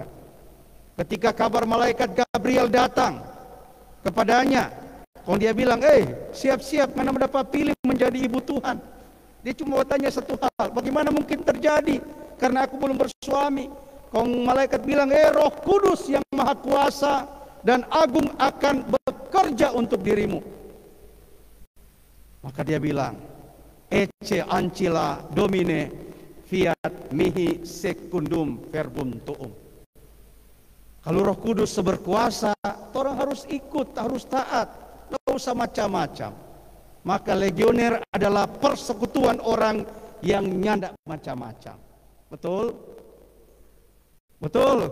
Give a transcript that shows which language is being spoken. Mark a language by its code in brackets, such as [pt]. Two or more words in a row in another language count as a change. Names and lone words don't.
[id] Ketika kabar malaikat Gabriel datang kepadanya, kalau dia bilang, siap-siap karena mendapat pilih menjadi ibu Tuhan. Dia cuma bertanya satu hal, bagaimana mungkin terjadi? Karena aku belum bersuami. Kalau malaikat bilang, Roh Kudus yang Maha Kuasa dan Agung akan bekerja untuk dirimu. Maka dia bilang, [la] Ecce ancilla Domine, fiat mihi secundum verbum tuum. [id] Kalau Roh Kudus berkuasa, orang harus ikut, harus taat, tidak usah macam-macam. Maka legioner adalah persekutuan orang yang nyandak macam-macam. Betul? Betul?